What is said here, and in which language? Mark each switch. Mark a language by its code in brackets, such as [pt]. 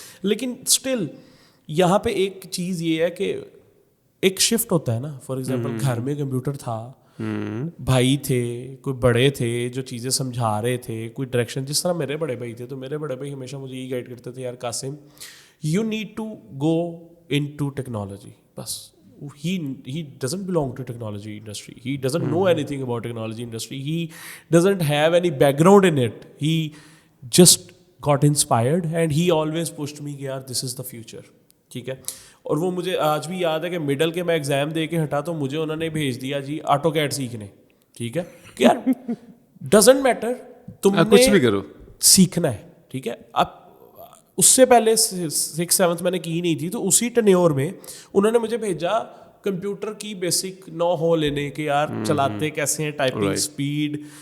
[ur] لیکن اسٹل یہاں پہ ایک چیز یہ ہے کہ ایک شفٹ ہوتا ہے نا. فار ایگزامپل گھر میں کمپیوٹر تھا، بھائی تھے، کوئی بڑے تھے جو چیزیں سمجھا رہے تھے، کوئی ڈائریکشن. جس طرح میرے بڑے بھائی تھے، تو میرے بڑے بھائی ہمیشہ مجھے یہی گائڈ کرتے تھے، یار Qasim [en] You need to go in to technology. بس he doesn't belong to technology industry, he doesn't know anything about technology industry, he doesn't have any background in it, he just got inspired and he always pushed me [ur] کہ یار [en] this is the future. [ur] ٹھیک ہے. اور وہ مجھے آج بھی یاد ہے کہ مڈل کے میں ایگزام دے کے ہٹا تو مجھے انہوں نے بھیج دیا جی آٹو کیڈ سیکھنے. ٹھیک ہے کہ یار [en] doesn't matter, [ur] تم نے کچھ بھی کرو، سیکھنا ہے. ٹھیک ہے. اب اس سے پہلے 6th-7th میں نے کی نہیں تھی، تو اسی ٹینیور میں انہوں نے مجھے بھیجا کمپیوٹر کی بیسک نو ہو لینے کے، یار چلاتے کیسے ہیں، ٹائپنگ اسپیڈ.